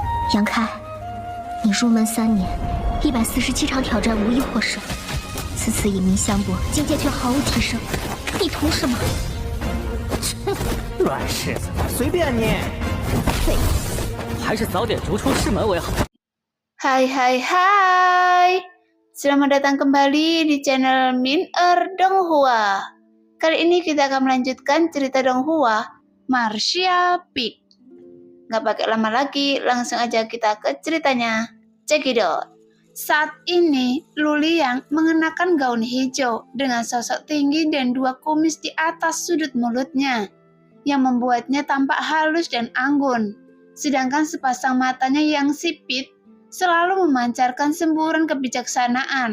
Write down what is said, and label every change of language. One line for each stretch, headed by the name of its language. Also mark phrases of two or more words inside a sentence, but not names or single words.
Chinese: 杨开，你入门3年，147场挑战无一获胜，此次以名相搏，境界却毫无提升，你图什么？乱柿子，随便你。废物，还是早点逐出师门为好。
Indonesian: Hai, selamat datang kembali di channel Min-er Donghua. Kali ini kita akan melanjutkan cerita Donghua, Marcia Peak. Gak pakai lama lagi, langsung aja kita ke ceritanya.
English: Check it out.
Indonesian: Saat ini, Lu Liang mengenakan gaun hijau dengan sosok tinggi dan 2 kumis di atas sudut mulutnya, yang membuatnya tampak halus dan anggun. Sedangkan sepasang matanya yang sipit selalu memancarkan semburan kebijaksanaan.